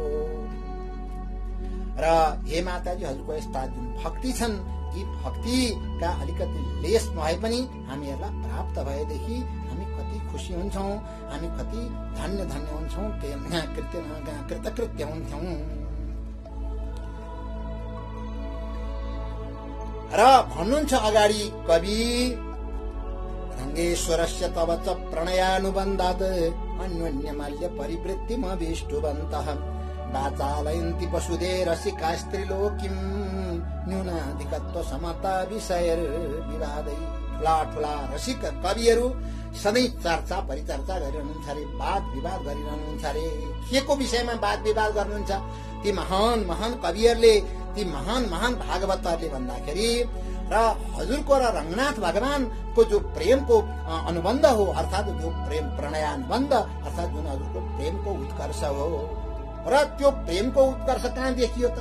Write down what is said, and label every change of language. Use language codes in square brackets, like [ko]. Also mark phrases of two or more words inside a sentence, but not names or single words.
[ne] र हे माताजी, हजुरको यस्ता जुन भक्ति छन्, यी भक्तिका अलिकति लेस भए पनि हामीहरूलाई प्राप्त भएदेखि हामी कति खुसी हुन्छौँ, हामी कति धन्य हुन्छौँ, कृतकृत्य हुन्छौँ। र भन्नुहुन्छ अगाडि कवि, [sa] रङ्गेश्वरस्य तव च प्रणयानुबन्धात् अन्योन्यमाल्य परिवृत्तिमभीष्टुवन्तः वाचालयन्ति वसुधे रसिकास्त्रिलोकीम् न्यूनाधिकत्व समता विषयर्विवादै। [ne] ठुला रसिक कविहरू सधैँ चर्चा परिचर्चा गरिरहनुहुन्छ अरे, वाद विवाद गरिरहनुहुन्छ अरे। के को विषयमा वाद विवाद गर्नुहुन्छ? ती महान कविहरूले, ती महान भागवतहरूले भन्दाखेरि र हजुरको र रङ्गनाथ भगवानको जो प्रेमको अनुबन्ध हो, अर्थात् जो प्रेम प्रणयानुबन्ध, अर्थात् जुन हजुरको प्रेमको उत्कर्ष हो र त्यो प्रेमको उत्कर्ष कहाँ देखियो त?